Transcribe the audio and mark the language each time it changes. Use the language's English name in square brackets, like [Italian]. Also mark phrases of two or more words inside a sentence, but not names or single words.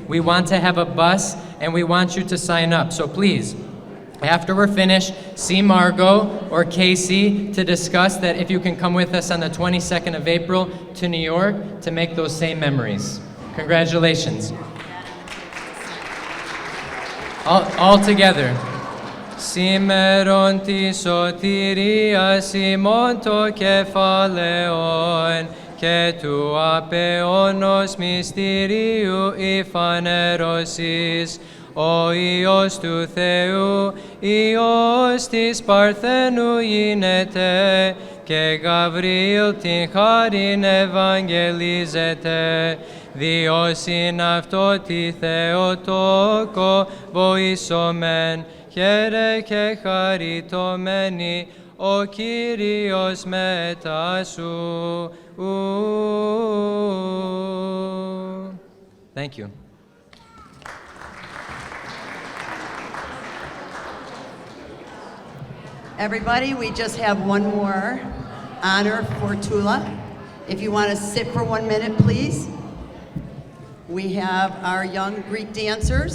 [English] We want to have a bus, and we want you to sign up. So please, after we're finished, see Margot or Casey to discuss that if you can come with us on the 22nd of April to New York to make those same memories. Congratulations. All together. [Greek] Σήμερον τη σωτηρίας ημών το κεφαλαίον και του απεώνος μυστηρίου η φανέρωσης, ο Υιός του Θεού, Υιός της Παρθένου γίνεται και Γαβριήλ την χάριν ευαγγελίζεται. Διός είναι αυτό τη Θεοτόκο βοήσομεν, χαίρε και χαριτωμένη ο Κύριος μετά σου. [English] Thank you. Everybody, we just have one more honor for Tula. If you want to sit for 1 minute, please. We have our young Greek dancers.